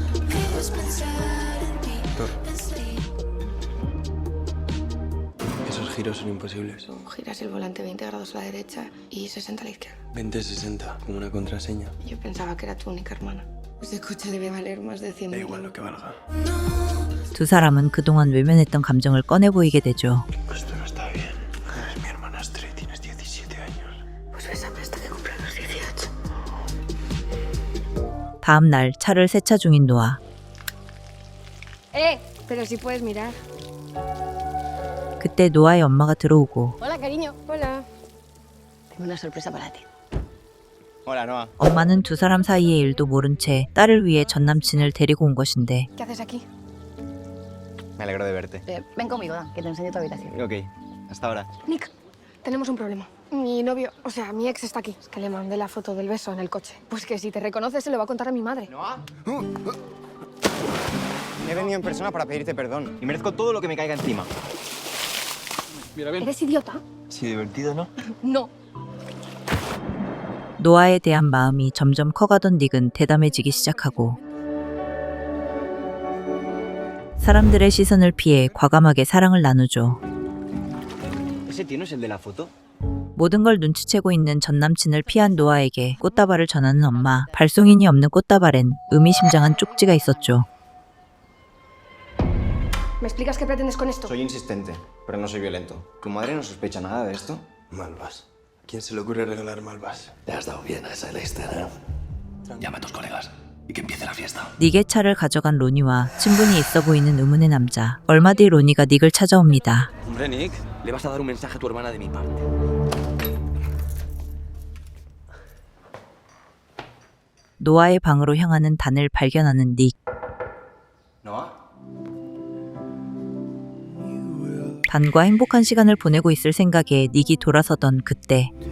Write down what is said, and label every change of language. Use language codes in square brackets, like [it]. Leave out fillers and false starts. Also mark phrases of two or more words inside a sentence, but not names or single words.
[es] Esos giros son imposibles. Giras el volante 20 grados a la derecha y 60 a la izquierda. 20-60, como una contraseña. Yo pensaba que era tu única hermana. Ese coche debe valer más de 100 Da mil. igual lo que valga. [ko] 두 사람은 그동안 외면했던 감정을 꺼내 보이게 되죠. [es] Esto no está bien. Eres mi hermanastra y tienes 17 años. Pues bésame hasta que cumpla los 18. [ko] 다음 날 차를 세차 중인 노아. [es] Pero sí puedes mirar. [ko] 그때 노아의 엄마가 들어오고 [es] Hola, cariño. Hola. Tengo una sorpresa para ti. Hola, Noa. [ko] 엄마는 두 사람 사이의 일도 모른 채 딸을 위해 전남친을 데리고 온 것인데 [es] ¿Qué haces aquí? Me alegro de verte. Ven conmigo, Dan, que te enseño tu habitación. Ok, hasta ahora. Nick, tenemos un problema. Mi novio, o sea, mi ex está aquí. Es que le mandé la foto del beso en el coche. Pues que si te reconoce se lo va a contar a mi madre. ¿Noa? He venido en persona para pedirte perdón. Y merezco todo lo que me caiga encima. ¿Eres idiota? Sí, divertido, ¿no? No. [ko] 노아에 대한 마음이 점점 커가던 닉은 대담해지기 시작하고 사람들의 시선을 피해 과감하게 사랑을 나누죠. [es] ¿Ese tío no es el de la foto? [ko] 모든 걸 눈치채고 있는 전남친을 피한 노아에게 꽃다발을 전하는 엄마. 발송인이 없는 꽃다발엔 의미심장한 쪽지가 있었죠. [es] ¿Me explicas qué pretendes con esto? Soy insistente, pero no soy violento. ¿Tu madre no sospecha nada de esto? Malvas. ¿Quién se le ocurre regalar malvas? Te has dado bien a esa lista, ¿no? Llama a tus colegas y que empiece la fiesta. [ko] 닉의 차를 가져간 로니와 친분이 있어 보이는 의문의 남자. 얼마 뒤 로니가 닉을 찾아옵니다. [es] Hombre, Nick, le vas a dar un mensaje a tu hermana de mi parte. [ko] 노아의 방으로 향하는 단을 발견하는 닉. [es] ¿Noa? [ko] 단과 행복한 시간을 보내고 있을 생각에 닉이 돌아서던 그때